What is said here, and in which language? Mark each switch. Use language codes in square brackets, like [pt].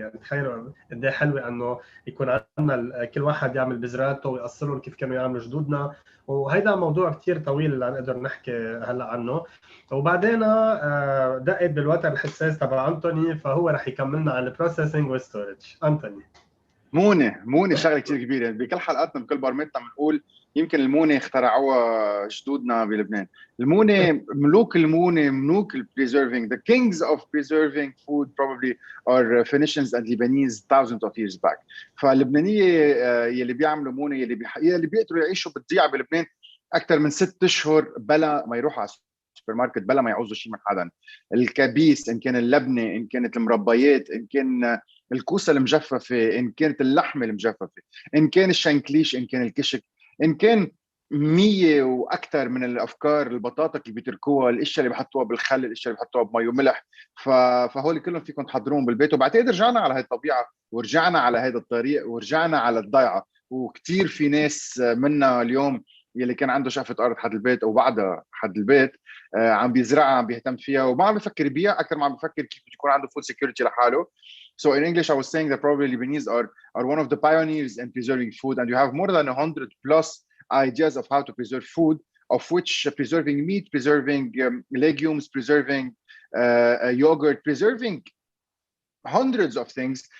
[ar] يعني تخيلوا قد ايه حلوه انه يكون عندنا كل واحد يعمل بذراته ويأصلهم كيف كانوا يعملوا جدودنا، وهيدا موضوع كثير طويل اللي نقدر نحكي هلا عنه. وبعدين دقت بالوتر الحساس تبع انتوني، فهو رح يكملنا عن البروسيسنج والستورج. انتوني. مونه شغله كثير كبيره. بكل حلقاتنا بكل برمتنا بنقول يمكن المونه اخترعوها جدودنا بلبنان. المونه ملوك المونه، ملوك [en] preserving, the kings of preserving food probably are Phoenicians and Lebanese thousands of years back. [ar] فاللبنانيه يلي بيعملوا مونه، يلي بيقدروا يعيشوا بالضيعه بلبنان اكثر من 6 اشهر بلا ما يروحوا على السوبر ماركت، بلا ما يعوزوا شيء من حدا. الكبيس، ان كان اللبنه، ان كانت المربيات، ان كان الكوسه المجففه، ان كانت اللحمه المجففه، ان كان الشنكليش، ان كان الكشك، ان كان 100 واكثر من الافكار، البطاطا اللي بيتركوها، الاشياء اللي بحطوها بالخل، الاشياء اللي بحطوها بمي وملح. فهول كلهم فيكم تحضروهم بالبيت. وبعتقد رجعنا على هاي الطبيعه ورجعنا على هذا الطريق ورجعنا على الضيعه. وكثير في ناس منا اليوم يلي كان عنده شقفه ارض حد البيت او بعدها حد البيت عم بيزرعها، عم بيهتم فيها، وما عم بفكر يبيع اكثر ما عم بفكر كيف يكون عنده فود سيكيورتي لحاله. [en] So in English, I was saying that probably Lebanese are one of the pioneers in preserving food, and you have more than 100 plus ideas of how to preserve food, of which preserving meat, preserving legumes, preserving yogurt, preserving hundreds of things.